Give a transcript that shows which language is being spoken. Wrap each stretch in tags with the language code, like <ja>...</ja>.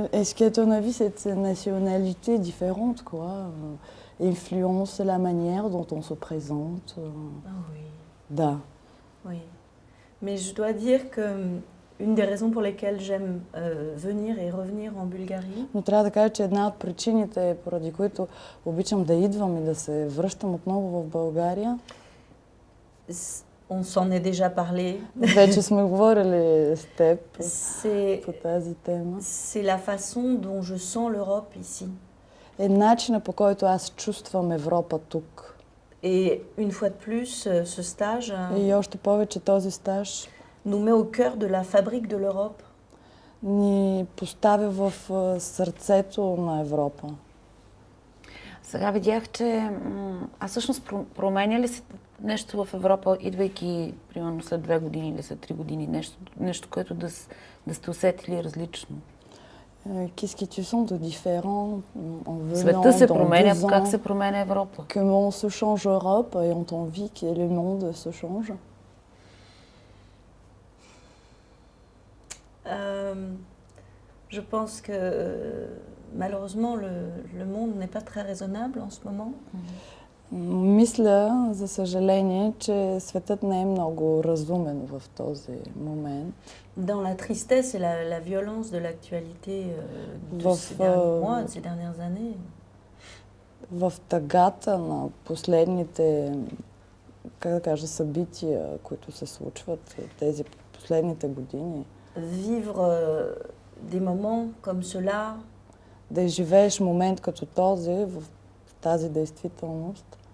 <fr>Est-ce qu'à ton avis, cette nationalité différente, quoi, influence la manière dont on se présente? Oui.</fr> <bg>Da.</bg> <fr>Oui. Mais je dois dire que une des raisons pour lesquelles j'aime venir et revenir en Bulgarie.</fr> <bg>Но трябва да кажа, че една от причините, поради които обичам да идвам и да се връщам отново в България.</bg> <fr>On s'en est déjà parlé.</fr> <bg>Вече сме говорили с теб по тази тема.</bg> <fr>C'est la façon dont je sens l'Europe ici.</fr> <bg>Е начинът, по който аз чувствам Европа тук.</bg> <fr>Et une fois de plus, ce stage</fr> <bg>и още повече този стаж</bg> <fr>nous met au cœur de la fabrique de l'Europe.</fr> <bg>Ни поставя в сърцето на Европа. Сега видях, че всъщност променя ли се нещо в Европа, идвайки примерно след 2 години или след 3 години, нещо което да сте усетили различно?</bg> <fr>Qu'est-ce que tu sens de différent en venant</fr> <bg>Света се</bg> <fr>dans</fr> <bg>променя,</bg> <fr>2 ans?</fr> <bg>как се променя Европа?</bg> <fr>Comment se change Europe et on t'envie que le monde se change? Je pense que malheureusement le monde n'est pas très raisonnable en ce moment.</fr> <bg>Мисля, за съжаление, че светът не е много разумен в този момент.</bg> <fr>Dans la tristesse et la violence de l'actualité de ces derniers mois, de ces dernières années.</fr> <bg>В тъгата на последните, как да кажа, събития, които се случват тези последните години.</bg> <fr>Vivre des moments comme cela.</fr> <bg>Да изживееш момент като този в тази действителност.</bg>